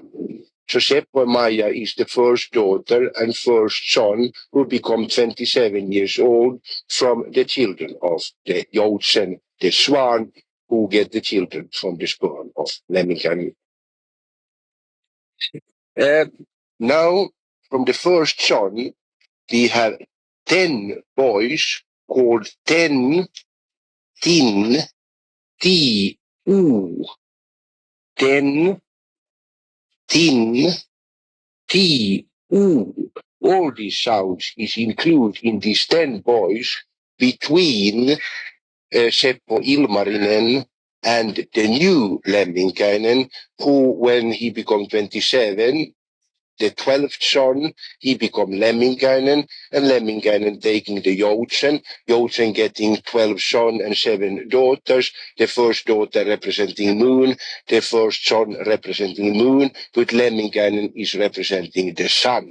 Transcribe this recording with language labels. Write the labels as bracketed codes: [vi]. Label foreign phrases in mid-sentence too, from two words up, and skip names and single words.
[en] So Seppo and Maja is the first daughter and first son who become 27 years old from the children of the joutsen, the swan, who get the children from the sperm of Lemminkäinen. Now, from the first son, we have 10 boys called 10 tin ti u. 10 tin ti u. All these sounds is included in these 10 boys between Seppo Ilmarinen and the new Lemminkäinen, who, when he became 27, the 12th son, he become Lemminkäinen, and Lemminkäinen taking the joutsen, joutsen getting 12 sons and 7 daughters, the first daughter representing moon, the first son representing moon, but Lemminkäinen is representing the sun.